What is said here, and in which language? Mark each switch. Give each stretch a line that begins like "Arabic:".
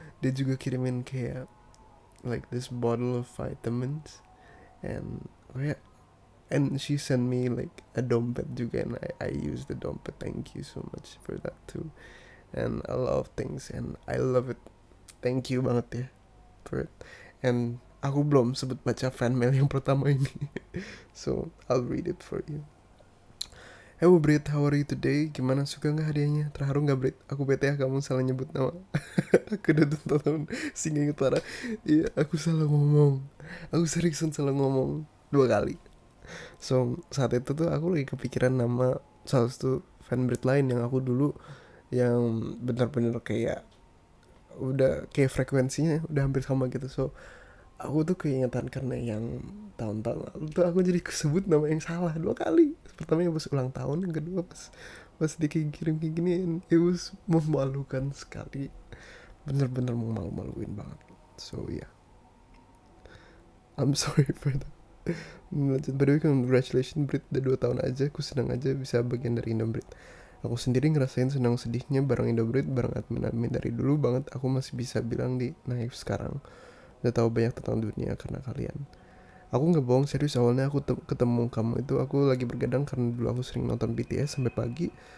Indonesian: Dia juga kirimin kayak
English: like this bottle of vitamins, and kayak, and she sent me like a dompet juga, and I use the dompet, thank you so much for that too, and a lot of things, and I love it, thank you
Indonesian: banget ya
English: for it.
Indonesian: And aku belum sebut baca fan mail yang pertama ini.
English: So I'll read it for you. Hello Brit, how are you today?
Indonesian: Gimana, suka gak hadiahnya? Terharu gak Brit? Aku bete ya kamu salah nyebut nama. Aku udah tahun singa inget parah. Iya, aku salah ngomong. Aku seriusan salah ngomong 2 kali. So saat itu tuh aku lagi kepikiran nama salah satu fan Brit lain yang aku dulu, yang benar-benar kayak udah kayak frekuensinya udah hampir sama gitu. So aku tuh keingetan karena yang tahun-tahun lalu tuh aku jadi kesebut nama yang salah 2 kali. Pertama yang pas ulang tahun, yang kedua pas dikirim kayak gini,
English: and it was
Indonesian: memalukan sekali, bener-bener malu-maluin banget.
English: So yeah, I'm sorry for that.
Indonesian: Lanjut,
English: by the way, congratulations
Indonesian: Brit, udah 2 tahun aja. Aku senang aja bisa bagian dari Indobrit. Aku sendiri ngerasain senang sedihnya bareng Indobrit, bareng admin-admin dari dulu banget. Aku masih bisa bilang di Naif sekarang udah tahu banyak tentang dunia karena kalian. Aku nggak bohong, serius, awalnya aku ketemu kamu itu aku lagi bergadang karena dulu aku sering nonton BTS sampai pagi.